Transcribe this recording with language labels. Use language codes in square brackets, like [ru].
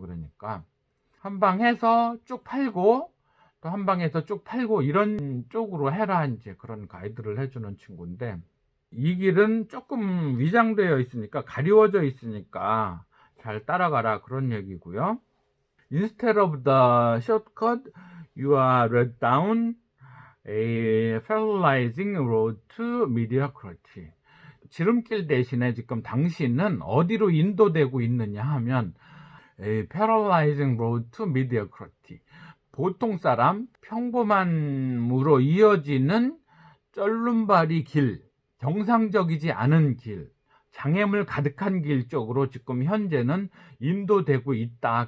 [ko] 그러니까 한 방 해서 쭉 팔고 또 한 방에서 쭉 팔고 이런 쪽으로 해라, 이제 그런 가이드를 해주는 친구인데, 이 길은 조금 위장되어 있으니까, 가리워져 있으니까 잘 따라가라, 그런 얘기고요. [en] Instead of the shortcut, you are led down a paralyzing road to mediocrity. [ko] 지름길 대신에 지금 당신은 어디로 인도되고 있느냐 하면 [en] a paralyzing road to mediocrity. [ko] 보통 사람, 평범함으로 이어지는 쩔름발이 길, 정상적이지 않은 길, 장애물 가득한 길 쪽으로 지금 현재는 인도되고 있다.